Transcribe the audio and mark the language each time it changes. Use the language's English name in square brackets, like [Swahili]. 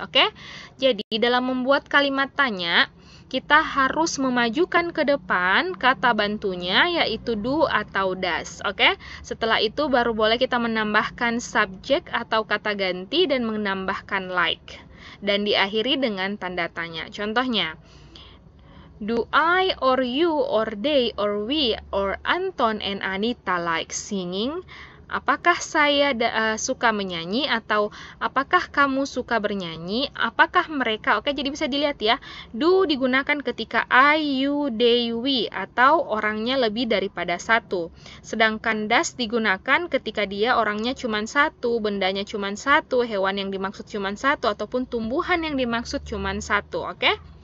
[Indonesian] Oke, jadi dalam membuat kalimat tanya, kita harus memajukan ke depan kata bantunya yaitu do atau does. Oke? Setelah itu baru boleh kita menambahkan subjek atau kata ganti dan menambahkan like. Dan diakhiri dengan tanda tanya. [English] Contohnya, do I or you or they or we or Anton and Anita like singing? [Indonesian] Apakah saya suka menyanyi, atau apakah kamu suka bernyanyi? Apakah mereka? Oke, jadi bisa dilihat ya. Do digunakan ketika I, you, they, we, atau orangnya lebih daripada satu. Sedangkan does digunakan ketika dia orangnya cuma satu, bendanya cuma satu, hewan yang dimaksud cuma satu, ataupun tumbuhan yang dimaksud cuma satu. Oke?